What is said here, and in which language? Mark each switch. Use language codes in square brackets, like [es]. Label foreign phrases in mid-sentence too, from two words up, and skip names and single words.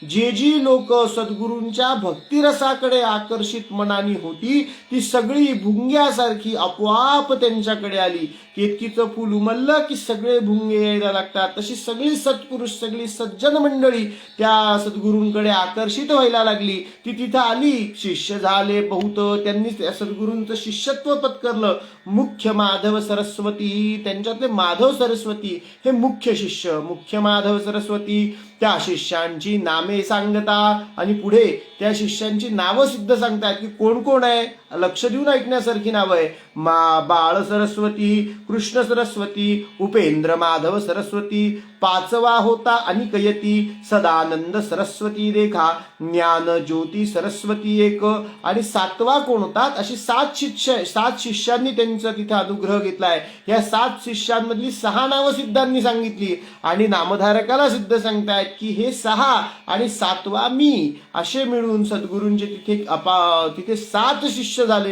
[mr] जी लोक सद्गुरूंच्या भक्तिरसाकडे आकर्षित मनानी होती ती सगळी भुंग्यासारखी आपोआप त्यांच्याकडे आली. केतकीचं फुल उमललं की सगळे भुंगे यायला लागतात. तशी सगळी सत्पुरुष, सगळी सज्जन मंडळी त्या सद्गुरूंकडे आकर्षित व्हायला लागली. ती तिथं आली, शिष्य झाले बहुत, त्यांनी सद्गुरूंचं शिष्यत्व पत्करलं. मुख्य माधव सरस्वती, त्यांच्यातले माधव सरस्वती हे मुख्य शिष्य, मुख्य माधव सरस्वती, त्या शिष्यांची नामे सांगता आणि पुढे त्या शिष्यांची नावं सिद्ध सांगतात की कोण कोण आहे. लक्ष देऊन ऐकण्यासारखी नावं आहे. बाळ सरस्वती, कृष्ण सरस्वती, उपेंद्र माधव सरस्वती, पाचवा होता अनिकयती, सदानंद सरस्वती रेखा, ज्ञान ज्योती सरस्वती एक, आणि सातवा कोण होतात. अशी सात शिष्यांनी त्यांचा तिथे अनुग्रह घेतलाय. या 7 शिष्यांमधली 6 नावं सिद्धांनी सांगितली आणि नामधारकाला सिद्ध सांगतायत की हे 6 आणि 7वा मी असे मिळून सद्गुरूंचे तिथे 7 शिष्य झाले.